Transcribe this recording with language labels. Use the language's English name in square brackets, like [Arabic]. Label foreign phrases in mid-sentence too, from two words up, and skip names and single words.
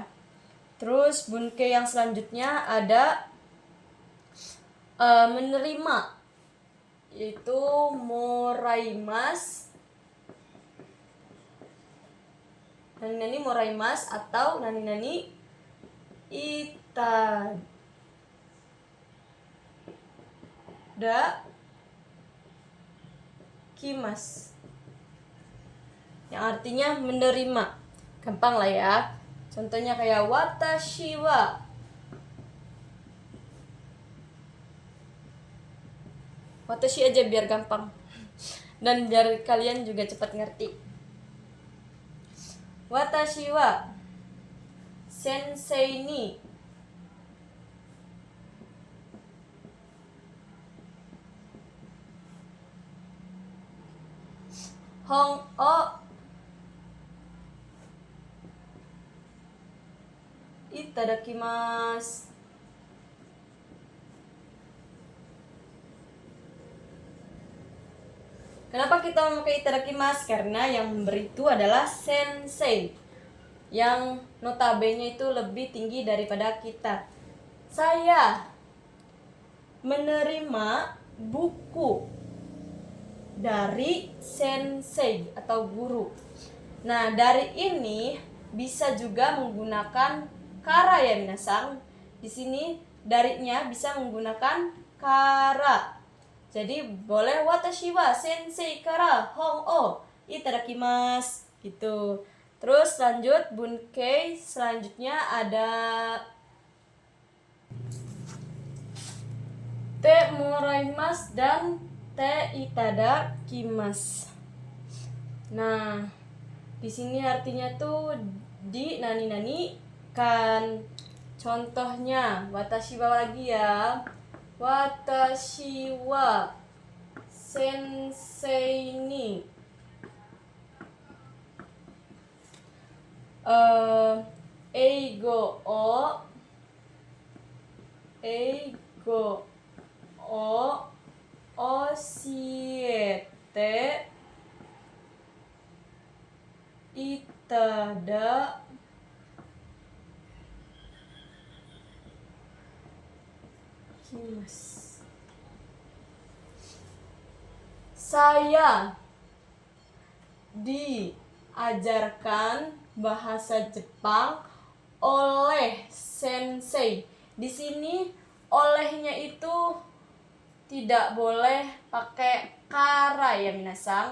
[Indonesian] Terus bunke yang selanjutnya ada menerima, yaitu [Japanese] もらいます、なになにもらいます [Indonesian] atau [Japanese] なになにいただきます, [Indonesian] yang artinya menerima. Gampang lah ya. Contohnya kayak [Japanese] 私は私 [Indonesian] aja biar gampang dan biar kalian juga cepat ngerti. [Japanese] 私は先生に本をいただきます. [Indonesian] Kenapa kita memakai itadakimasu? Karena yang memberi itu adalah sensei, yang notabene itu lebih tinggi daripada kita. Saya menerima buku dari sensei atau guru. Nah, dari ini bisa juga menggunakan kara ya minasang. Di sini darinya bisa menggunakan kara. Jadi boleh [Japanese] 私は先生から本をいただきます gitu. [Indonesian] Terus lanjut bunke selanjutnya ada [Japanese] てもらいます [Indonesian] dan [Japanese] ていただきます. [Indonesian] Nah, di sini artinya tuh di nani-nani kan. Contohnya [Japanese] 私は [Indonesian] lagi ya. [Japanese] 私は先生に英語を教えていただきます. [Indonesian] Saya diajarkan bahasa Jepang oleh sensei. Di sini olehnya itu tidak boleh pakai kara ya minasang.